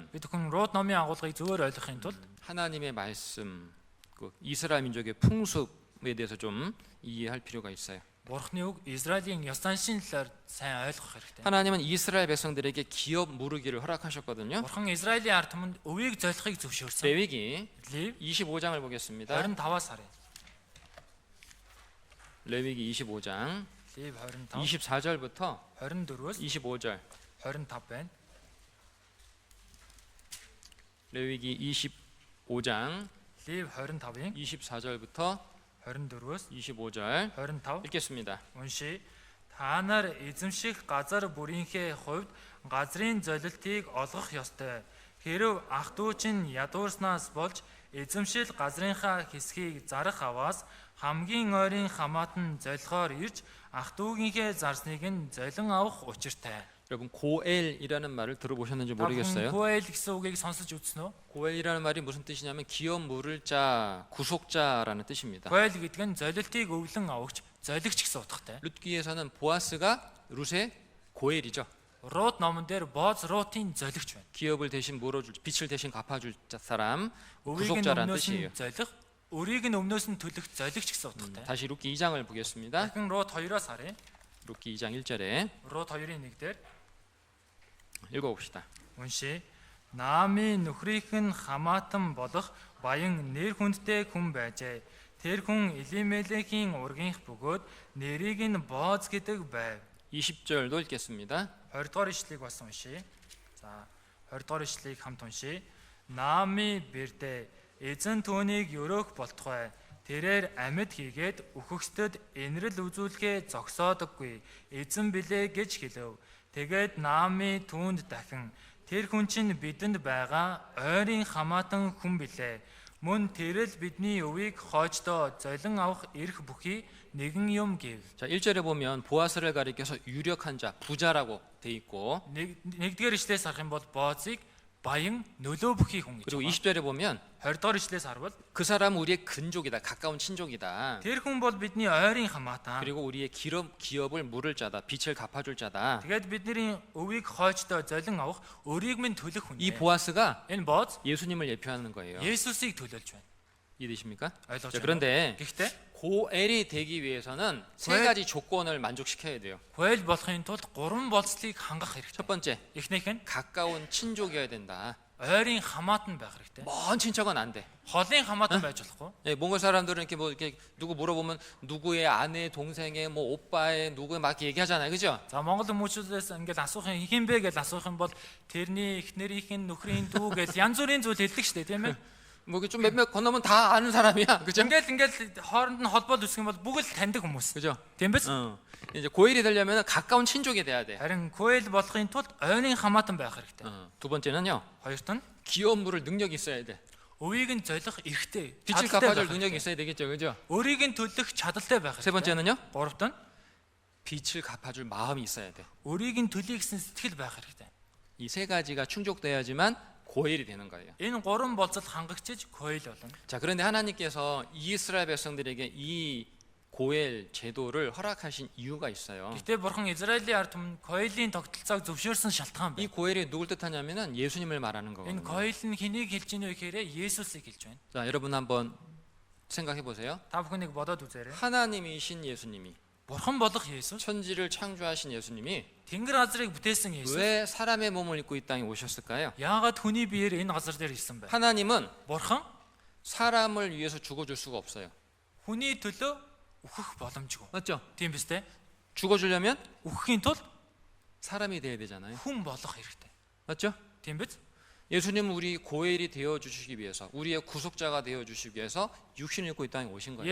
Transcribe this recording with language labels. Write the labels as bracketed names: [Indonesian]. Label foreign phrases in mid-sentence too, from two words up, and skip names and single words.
[Mongolian] Бид хүн Рут номын агуулгыг зөвөр ойлгохын тулд [Korean] 하나님의 말씀, 그 이스라엘 민족의 풍습에 대해서 좀 이해할 필요가 있어요. [Mongolian] Бурхны үг Израилийн ёс заншийн талаар сайн ойлгох хэрэгтэй. [Korean] 하나님은 이스라엘 백성들에게 기업 무르기를 허락하셨거든요. [Mongolian] Бурхан Израилийн ард түмэнд өвийг золихыг зөвшөөрсөн. [Korean] 레위기 [Mongolian] Лев [Korean] 25장을 보겠습니다. [Mongolian] 25-аас харъя. [Korean] 레위기 25장 [Mongolian] Лев 25, [Korean] 24절부터 [Mongolian] 24-өөс [Korean] 25절. [Mongolian] 25 байна. [Korean] 레위기 25장 [Mongolian] Лев 25-ийн [Korean] 24절부터 [Mongolian] 24-өөс [Korean] 25절 25 읽겠습니다. [Mongolian] уншия. Та нар эзэмших газар бүрийнхээ хувьд газрын золилтыг олгох ёстой. Хэрв ах дүү чинь ядуурснаас болж эзэмшил газрынхаа хэсгийг зарах аваас хамгийн ойрын хамаатан золихоор ирж ах дүүгийнхээ зарсныг нь золин авах учиртай. 여러분 고엘이라는 말을 들어보셨는지 모르겠어요. 고엘 гэсэн үгийг сонсож үзсэн үү? 고엘이라는 말이 무슨 뜻이냐면 기업 물을 자, 구속자라는 뜻입니다. 고엘 гэдэг нь золилтыг өвлөн авахч, золигч гэсэн утгатай. 룻기에서는 보아스가 룻의 고엘이죠. Рут номон дээр Боз Рутын золигч байна. 기업을 대신 물어줄, 빛을 대신 갚아줄 사람, Өвийг нь 구속자라는 өмнөөс 뜻이에요. нь золих, өрийг нь өмнөөс нь төлөх золигч гэсэн утгатай. 다시 룻기 2장을 보겠습니다. Дахин Рут 2-оос харъя. 룻기 2장 1절에 Рут 2-ын 1 дээр 읽어봅시다. уншия. Наамын нөхрийнх нь хамаатан болох баян нэр хүндтэй хүн байжээ. Тэр хүн Элимелехийн ургийнх бөгөөд нэрийг нь Боз гэдэг байв. 20절도 읽겠습니다. 20 дугаар ишлэгийг бас уншия. За 20 дугаар ишлэгийг хамт уншия. Наами бэрдэ эзэн түүнийг өрөөх болтугай. Тэрээр амьд хийгээд үхэгсдэд инрэл үзүүлэхээ зогсоодоггүй. Эзэн билээ гэж хэлв. Тэгээд Наами түүнд дахин тэр хүн чинь бидэнд байгаа ойрын хамаатан хүн билээ. Мөн тэрэл бидний өвийг хойждоо золин авах эрх бүхий нэгэн юм гэв. [Korean] 자, 1절에 보면 보아스를 가리켜서 유력한 자, 부자라고 돼 있고 [Mongolian] Нэгдүгээр ишлээс харах юм бол Бозыг баян нөлөө бүхий хүн гэж [Korean] 그리고 [Mongolian] байна. [Korean] 20절에 보면 [Mongolian] 20 дугаар ишлээс харвал [Korean] 그 사람은 우리의 근족이다, 가까운 친족이다. [Mongolian] тэр хүн бол бидний ойрын хамаатан. [Korean] 그리고 우리의 기업을 물을 자다, 빛을 갚아줄 자다. [Mongolian] Тэгээд бидний өвийг хойждоо золин авах өрийг минь төлөх хүн. [Korean] 이 보아스가 [Mongolian] Энэ Боз [Korean] 예수님을 예표하는 거예요. [Mongolian] Есүсийг төлөөлж байна. [Korean] 이해되십니까? [Mongolian] ойлгож [Korean] 자, [Mongolian] байна. [Korean] 그런데 [Mongolian] Гэхдээ [Korean] 고엘이 되기 위해서는 세 고엘? 가지 조건을 만족시켜야 돼요. [Mongolian] 고엘 болохын тулд гурван болцлыг хангах [Korean] 첫 [Mongolian] хэрэгтэй. [Korean] 번째, [Mongolian] Эхнийх нь [Korean] 가까운 친족이어야 된다. [Mongolian] ойрын хамаатан байх хэрэгтэй. [Korean] 먼 친척은 안 돼. [Mongolian] Холын хамаатан байж болохгүй. [Korean] 예, 몽골 사람들은 이렇게 뭐 이렇게 누구 물어보면 누구의 아내, 동생의 뭐 오빠의 누구의 막 얘기하잖아요, 그죠? [Mongolian] За Монгол хүмүүжүүдээс ингээд асуух юм хин бэ гэж асуух юм бол тэрний эхнэрийнх нь нөхрийн дүү гэж янз бүрийн зүйл хэлдэг шүү дээ, тийм ээ. [Korean] 뭐 이렇게 좀 몇몇 건너면 다 아는 사람이야, 그죠? [Mongolian] Ингээд хооронд нь холбоод үсэх юм бол бүгд л таньдаг хүмүүс. [Korean] 그죠? [Mongolian] Тийм биз? [Korean] 이제 고엘이 되려면 가까운 친족이 돼야 돼. [Mongolian] Харин 고엘 болохын тулд ойрын хамаатан байх хэрэгтэй. [Korean] 두 번째는요, [Mongolian] Хоёрт нь [Korean] 기업 물을 능력이 있어야 돼. [Mongolian] өвийг нь золих эрхтэй, [Korean] 빛을 [Mongolian] чадalтай [Korean] 갚아줄 [Mongolian] байх [Korean] 능력이 [Mongolian] хэрэгтэй. [Korean] 있어야 되겠죠, 그죠? [Mongolian] Өрийг нь төлөх чадalтай байх [Korean] 세 [Mongolian] хэрэгтэй. [Korean] 번째는요, [Mongolian] Гуравт нь [Korean] 빛을 갚아줄 마음이 있어야 돼. [Mongolian] өрийг нь төлөе гэсэн сэтгэл байх хэрэгтэй. [Korean] 이 세 가지가 충족돼야지만 고엘이 되는 거예요. [Mongolian] Энэ гурван болцол хангагдчих 고엘 болно. [Korean] 자, 그런데 하나님께서 이스라엘 백성들에게 이 고엘 제도를 허락하신 이유가 있어요. [Mongolian] Гэхдээ бурхан Израилийн ард түмэнд 고엘ийн тогтолцоог зөвшөөрсөн шалтгаан [Korean] 이 [Mongolian] байна. [Korean] 고엘이 누굴 뜻하냐면은 예수님을 말하는 [Mongolian] Энэ [Korean] 거거든요. [Mongolian] 고엘 нь хэнийг хэлж ийнө гэхээр Есүсийг хэлж байна. [Korean] 자, 여러분 한번 생각해 보세요. [Mongolian] Та бүхэнийг бодоод үзээрэй. [Korean] 하나님이신 예수님이, [Mongolian] Бурхан болох Есүс, [Korean] 천지를 창조하신 예수님이 [Mongolian] Тэнгэр газрыг бүтээсэн Есүс [Korean] 왜 사람의 몸을 입고 이 땅에 오셨을까요? [Mongolian] яагаад хүний биеэр энэ газар дээр ирсэн бэ? [Korean] 하나님은 [Mongolian] Бурхан [Korean] 사람을 위해서 죽어줄 수가 없어요. [Mongolian] хүний төлөө үхэх боломжгүй. [Korean] 맞죠? [Mongolian] Тийм биз дээ? [Korean] 죽어주려면 [Mongolian] Үхэхийн тулд [Korean] 사람이 돼야 되잖아요. [Mongolian] хүн болох хэрэгтэй. [Korean] 맞죠? [Mongolian] Тийм биз? [Korean] 예수님은 우리 고엘이 되어 주시기 위해서, 우리의 구속자가 되어 주시기 위해서 육신을 입고 이 땅에 오신 거예요.